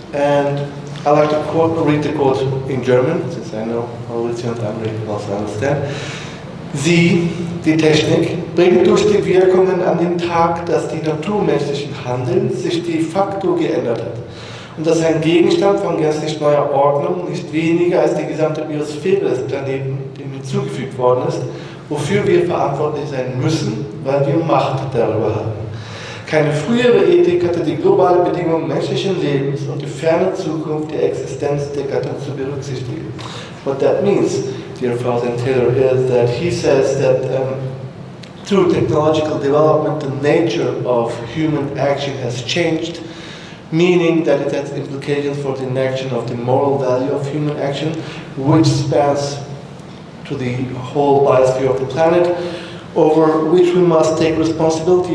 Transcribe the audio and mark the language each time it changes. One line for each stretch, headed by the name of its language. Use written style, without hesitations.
English: And I like to read the quote in German, since I know Mauricio and Amri also understand.
German: Die Technik, bringt durch die Wirkungen an den Tag, dass die Natur menschlichen Handelns sich de facto geändert hat und dass ein Gegenstand von gänzlich neuer Ordnung nicht weniger als die gesamte Biosphäre des Planeten dem hinzugefügt worden ist, wofür wir verantwortlich sein müssen, weil wir Macht darüber haben. Keine frühere Ethik hatte die globale Bedingung menschlichen Lebens und die ferne Zukunft der Existenz der Gattung zu berücksichtigen.
English: What that means, dear Father Taylor, is that he says that through technological development, the nature of human action has changed, meaning that it has implications for the inaction of the moral value of human action, which spans to the whole biosphere of the planet, over which we must take responsibility.